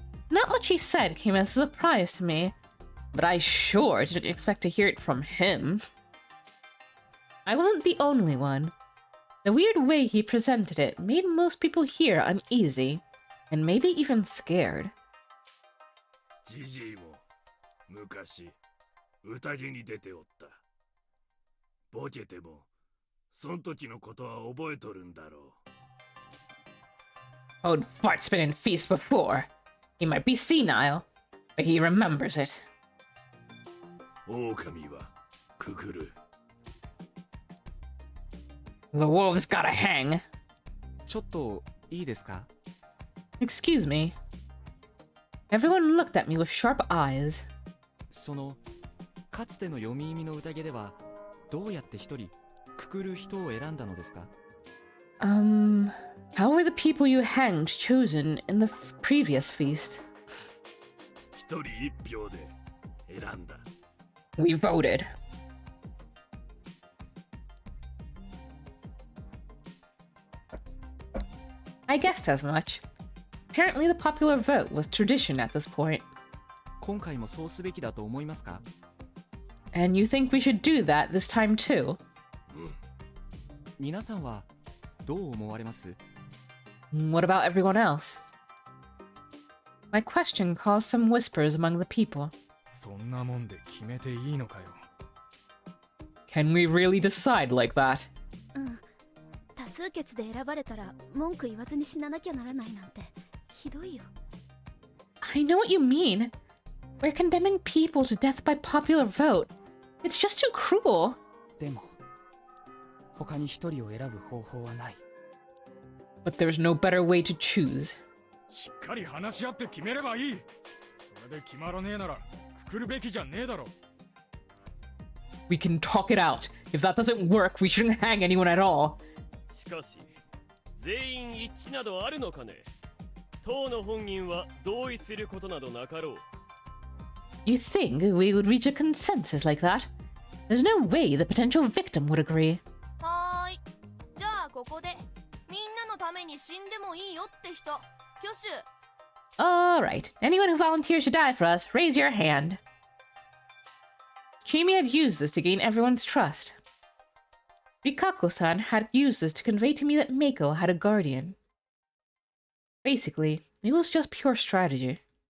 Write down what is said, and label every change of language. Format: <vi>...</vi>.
<en>Not what she said came as a surprise to me, but I sure didn't expect to hear it from him. I wasn't the only one. The weird way he presented it made most people here uneasy, and maybe even scared.</en> <ja>ジジイも昔宴に出ておった。ボケてもそん時のことは覚えとるんだろう。</ja> <en>Old Fart's been in feasts before. He might be senile, but he remembers it.</en> <ja>狼はくくる。</ja> <en>The wolves gotta hang.</en> <ja>ちょっといいですか？</ja> <en>Excuse me. Everyone looked at me with sharp eyes.</en> <ja>そのかつての読み意味の宴ではどうやって一人くくる人を選んだのですか？</ja> <en>How were the people you hanged chosen in the previous feast?</en> <ja>一人一票で選んだ。</ja> <en>We voted. I guessed as much. Apparently the popular vote was tradition at this point.</en> <ja>今回もそうすべきだと思いますか？</ja> <en>And you think we should do that this time too?</en> <ja>皆さんはどう思われます？</ja> <en>What about everyone else? My question caused some whispers among the people.</en> <ja>そんなもんで決めていいのかよ。</ja> <en>Can we really decide like that?</en> <ja>多数決で選ばれたら文句言わずに死ななきゃならないなんてひどいよ。</ja> <en>I know what you mean. We're condemning people to death by popular vote. It's just too cruel.</en> <ja>でも他に一人を選ぶ方法はない。</ja> <en>But there's no better way to choose.</en> <ja>しっかり話し合って決めればいい。それで決まらねえならくくるべきじゃねえだろ。</ja> <en>We can talk it out. If that doesn't work, we shouldn't hang anyone at all.</en> <ja>しかし全員一致などあるのかね。当の本人は同意することなどなかろう。</ja> <en>You think we would reach a consensus like that? There's no way the potential victim would agree.</en> <ja>はーい。じゃあここでみんなのために死んでもいいよって人、挙手。</ja> <en>Alright, anyone who volunteers to die for us, raise your hand. Chimi had used this to gain everyone's trust. Rikako-san had used this to convey to me that Meiko had a guardian. Basically, it was just pure strategy.</en>